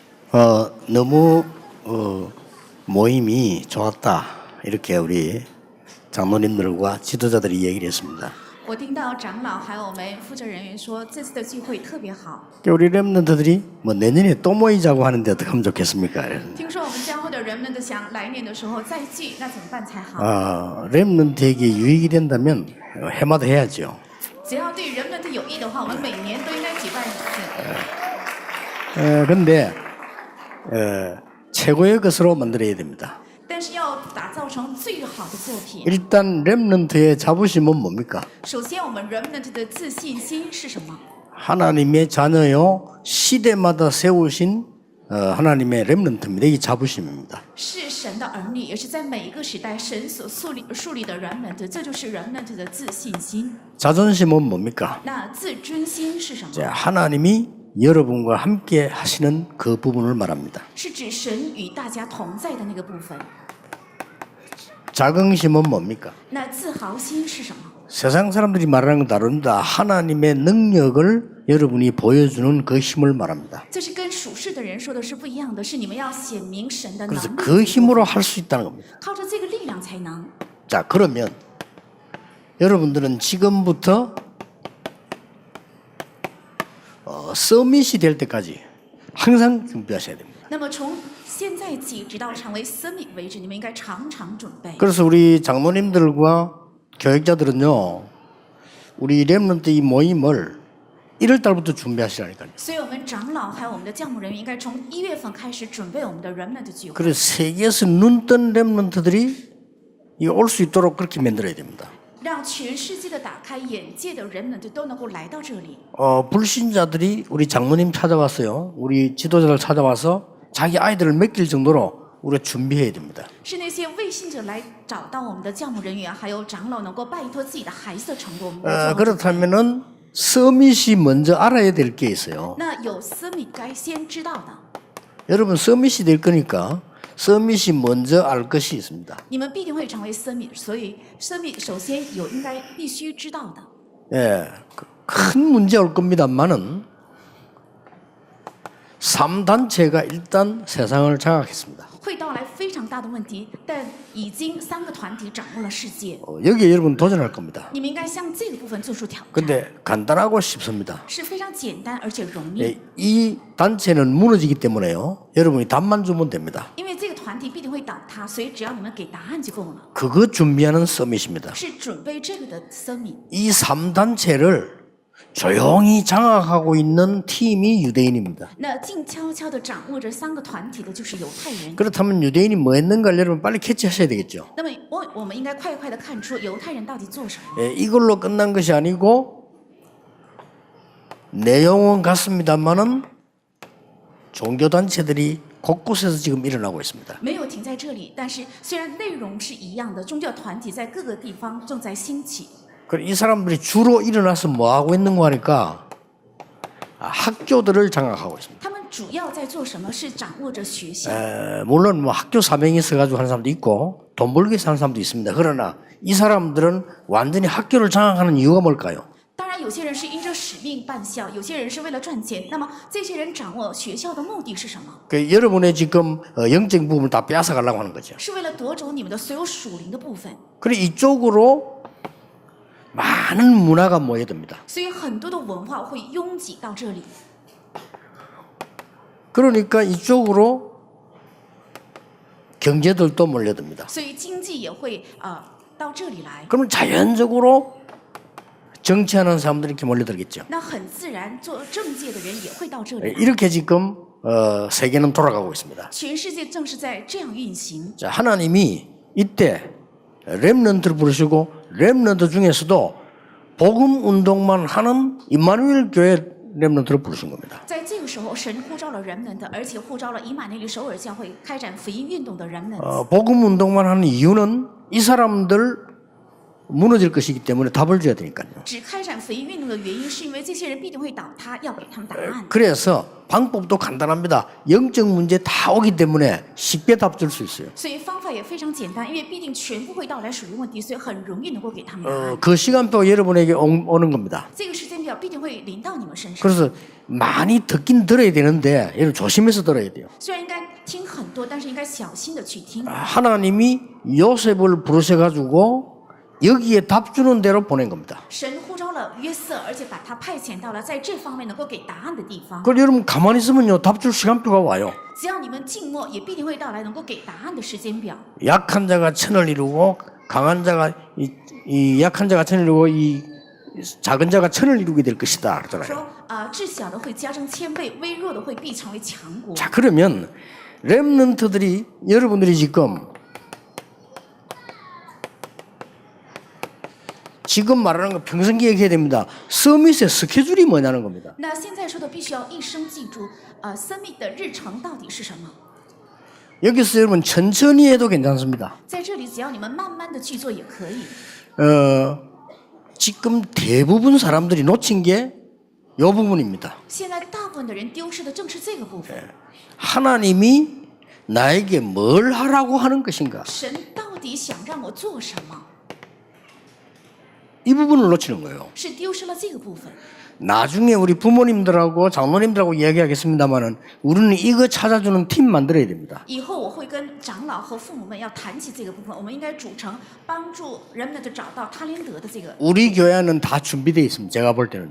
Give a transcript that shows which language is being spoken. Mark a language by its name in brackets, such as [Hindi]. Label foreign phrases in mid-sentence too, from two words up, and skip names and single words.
[Korean] 너무 모임이 좋았다. 이렇게 우리 장로님들과 지도자들이 얘기를 했습니다. [Chinese] 我听到长老还有我们负责人员说，这次的聚会特别好。 [Korean] 우리 렘넌트들이 뭐 내년에 또 모이자고 하는데 어떻게 하면 좋겠습니까? [Chinese] 听说我们教会的人们的想来年的时候再聚，那怎么办才好？ [Korean] 렘넌트에게 유익이 된다면 해마다 해야죠. [Chinese] 只要对人们的有益的话，我们每年都应该举办一次。 [Korean] 그런데 최고의 것으로 만들어야 됩니다. [Chinese] 但是要打造成最好的作品。 [Korean] 일단 렘넌트의 자부심은 뭡니까? [Chinese] 首先，我们 remnant 的自信心是什么？ [Korean] 하나님의 자녀요 시대마다 세우신 하나님의 렘넌트입니다. 이게 자부심입니다. [Chinese] 是神的儿女，也是在每一个时代神所树立的 remnant， 这就是 remnant 的自信心。 [Korean] 자존심은 뭡니까? [Chinese] 那自尊心是什么？ [Korean] 하나님이 여러분과 함께 하시는 그 부분을 말합니다. [Chinese] 是指神与大家同在的那个部分。 [Korean] 자긍심은 뭡니까? [Chinese] 那自豪心是什么？ [Korean] 세상 사람들이 말하는 건 다릅니다. 하나님의 능력을 여러분이 보여주는 그 힘을 말합니다. [Chinese] 这是跟属世的人说的是不一样的，是你们要显明神的能 [Korean] 그래서 [Chinese] 力， [Korean] 그 힘으로 할 수 있다는 겁니다. [Chinese] 靠着这个力量才能。 [Korean] 자, 그러면 여러분들은 지금부터 서밋이 될 때까지 항상 준비하셔야 됩니다. [Chinese] 那么从现在起直到成为 summit 为止，你们应该常常准备。 [Korean] 그래서 우리 장로님들과 교육자들은요, 우리 렘넌트 이 모임을 1월 달부터 준비하시라니까요. [Chinese] 所以我们长老还有我们的教牧人员应该从1月份开始准备我们的 remnant 聚会， [Korean] 그래서 세계에서 눈뜬 렘넌트들이 올 수 있도록 그렇게 만들어야 됩니다. [Chinese] 让全世界的打开眼界的 remnant 都能够来到这里。 [Korean] 불신자들이 우리 장모님 찾아왔어요. 우리 지도자를 찾아와서 자기 아이들을 맡길 정도로 우리가 준비해야 됩니다. [Chinese] 是那些未信者来找到我们的教牧人员，还有长老能够拜托自己的孩子成为我们的教牧人员。 [Korean] 그렇다면은 서밋이 먼저 알아야 될 게 있어요. [Chinese] 那有 summit 该先知道的， [Korean] 여러분 서밋이 될 거니까 서밋이 먼저 알 것이 있습니다. [Chinese] 你们必定会成为 summit，所以 summit 首先有应该必须知道的。 [Korean] 큰 문제 올 겁니다만은 3단체가 일단 세상을 장악했습니다. [Chinese] 会到来非常大的问题，但已经3个团体掌握了世界， [Korean] 여기에 여러분 도전할 겁니다. [Chinese] 你们应该向这个部分做出挑战， [Korean] 근데 간단하고 쉽습니다. [Chinese] 是非常简单而且容易。 [Korean] 이 단체는 무너지기 때문에요. 여러분이 답만 주면 됩니다. [Chinese] 因为这个团体必定会倒塌，所以只要你们给答案就够了。 [Korean] 그거 준비하는 서밋입니다. [Chinese] 是准备这个的 summit。 [Korean] 이 3단체를 조용히 장악하고 있는 팀이 유대인입니다. [Chinese] 那静悄悄地掌握着3个团体的就是犹太人。 [Korean] 그렇다면 유대인이 뭐 했는가를 여러분 빨리 캐치하셔야 되겠죠. [Chinese] 那么我们应该快快地看出犹太人到底做什么。 [Korean] 이걸로 끝난 것이 아니고 내용은 같습니다만은 종교단체들이 곳곳에서 지금 일어나고 있습니다. [Chinese] 没有停在这里，但是虽然内容是一样的，宗教团体在各个地方正在兴起。 [Korean] 이 사람들이 주로 일어나서 뭐 하고 있는 거 하니까 학교들을 장악하고 있습니다. [Chinese] 他们主要在做什么？是掌握着学校。 [Korean] 물론 뭐 학교 사명이 있어가지고 하는 사람도 있고 돈 벌기 위해서 하는 사람도 있습니다. 그러나 이 사람들은 완전히 학교를 장악하는 이유가 뭘까요? [Chinese] 当然，有些人是因着使命办校，有些人是为了赚钱。那么，这些人掌握学校的目的是什么？ [Korean] 여러분의 지금 영적 부분을 다 빼앗아 가려고 하는 거죠. [Chinese] 是为了夺走你们的所有属灵的部分。 [Korean] 그리고 이쪽으로 많은 문화가 모여듭니다. [Chinese] 所以，很多的文化会拥挤到这里。 [Korean] 그러니까 이쪽으로 경제들도 몰려듭니다. [Chinese] 所以，经济也会到这里来。 [Korean] 그러면 자연적으로 정치하는 사람들이 이렇게 몰려들겠죠. [Chinese] 那很自然，做政界的人也会到这里来。 [Korean] 이렇게 지금 세계는 돌아가고 있습니다. [Chinese] 全世界正是在这样运行。 [Korean] 자, 하나님이 이때 렘넌트를 부르시고 렘넌트 중에서도 복음 운동만 하는 임마누엘 교회 렘넌트를 부르신 겁니다. [Chinese] 在这个时候，神呼召了人们的，而且呼召了以马内利首尔教会开展福音运动的人们。 [Korean] 복음 운동만 하는 이유는 이 사람들 무너질 것이기 때문에 답을 줘야 되니까요. [Chinese] 只开展福音运动的原因，是因为这些人必定会倒塌，要给他们答案。 [Korean] 그래서 방법도 간단합니다. 영적 문제 다 오기 때문에 쉽게 답 줄 수 있어요. [Chinese] 所以方法也非常简单，因为必定全部会到来属灵问题，所以很容易能够给他们答案。 [Korean] 그 시간표 여러분에게 오는 겁니다. [Chinese] 这个时间表要必定会临到你们身上。 [Korean] 그래서 많이 듣긴 들어야 되는데 이를 조심해서 들어야 돼요. [Chinese] 虽然应该听很多，但是应该小心的去听。 [Korean] 하나님이 요셉을 부르셔가지고 여기에 답 주는 대로 보낸 겁니다. [Chinese] 神呼召了约瑟，而且把他派遣到了在这方面能够给答案的地方。 [Korean] 그럼 여러분 가만히 있으면요 답 줄 시간표가 와요. [Chinese] 只要你们静默，也必定会到来能够给答案的时间表。 [Korean] 약한 자가 천을 이루고 강한 자가 이 약한 자가 천을 이루고 이 작은 자가 천을 이루게 될 것이다 그러잖아요. [Chinese] 说智小的会加增千倍，微弱的会必成为强国。 [Korean] 자 그러면 렘넌트들이 여러분들이 지금 말하는 거 평생 기억해야 됩니다. 서밋의 스케줄이 뭐냐는 겁니다. [Chinese] 那现在说的必须要一生记住，summit 的日程到底是什么？ [Korean] 여기서 여러분 천천히 해도 괜찮습니다. [Chinese] 在这里，只要你们慢慢的去做也可以。 [Korean] 지금 대부분 사람들이 놓친 게 이 부분입니다. [Chinese] 现在大部分的人丢失的正是这个部分。 [Korean] 하나님이 나에게 뭘 하라고 하는 것인가? [Chinese] 神到底想让我做什么？ [Korean] 이 부분을 놓치는 거예요. [Chinese] 是丢失了这个部分。 [Korean] 나중에 우리 부모님들하고 장로님들하고 이야기하겠습니다만은 우리는 이거 찾아주는 팀 만들어야 됩니다. [Chinese] 以后我会跟长老和父母们要谈起这个部分，我们应该组成帮助人们找到他连德的这个。 [Korean] 우리 교회는 다 준비되어 있습니다. 제가 볼 때는요.